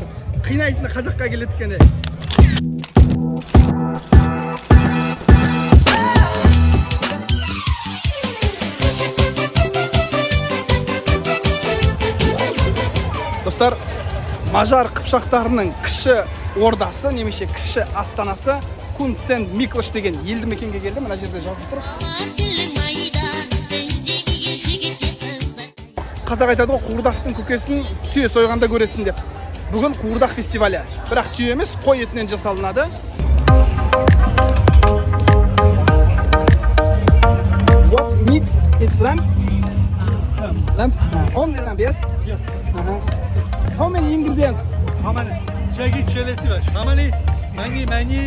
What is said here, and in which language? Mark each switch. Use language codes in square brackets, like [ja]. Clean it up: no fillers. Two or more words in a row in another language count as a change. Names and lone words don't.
[kk] Қинайтыны қазаққа келеді екен. Достар, мажар қыпшақтарының кіші ордасы, немесе кіші астанасы Кун Сент Миклош деген елді мекенге келді. Мына жерде жазып тұр. Қазақ айтады ғой, қуырдақтың көкесін түйе сойғанда көресің деп. Бүгін қуырдақ фестивалі. Бірақ түйе емес, қой етінен жасалынады. [en] What meat? It's lamb? Lamb? Only lamb, yes? Yes. How many ingredients? How many? Shaggy chili fish. How many? Many.